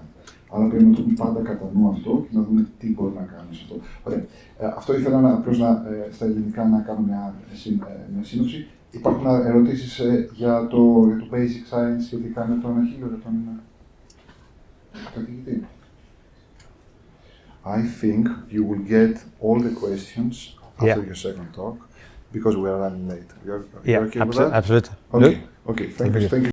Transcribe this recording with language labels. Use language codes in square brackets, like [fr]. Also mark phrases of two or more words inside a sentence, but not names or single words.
[el] Άρα πρέπει να το πούμε πάντα κατά νου αυτό και να δούμε τι μπορεί να κάνουμε σε αυτό. Ωραία. Αυτό ήθελα απλώς στα ελληνικά να κάνω μια σύνοψη. Υπάρχουν ερωτήσεις για το [en] basic science [el] σχετικά με τον αχιλλείο, για τον καθηγητή. [en] I think you will get all the questions after your second talk because we are running late. You're okay with that? Absolutely. Okay. Thank you.